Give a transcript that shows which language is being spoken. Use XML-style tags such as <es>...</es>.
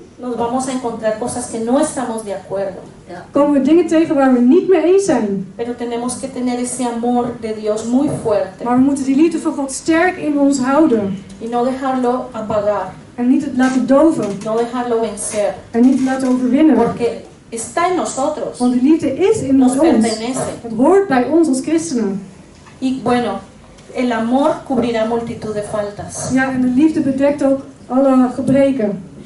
<es>nos vamos a encontrar cosas que no estamos de acuerdo.</es> <nl>komen we dingen tegen waar we niet mee eens zijn.</nl> <es>Pero tenemos que tener ese amor de Dios muy fuerte</es> <nl>Maar we moeten die liefde van God sterk in ons houden.</nl> <es>y no dejarlo apagar,</es> <nl>En niet het laten doven.</nl> <es>no dejarlo vencer,</es> <nl>En niet het laten overwinnen.</nl> <es>porque está en nosotros,</es> <nl>Want die liefde is in</nl> <es>nos</es> <nl>ons.</nl> <es>pertenece.</es> <nl>Het hoort bij ons als christenen.</nl> <es>Y bueno, el amor cubrirá multitud de faltas.</es> <nl>Ja, en de liefde bedekt ook alle gebreken.</nl>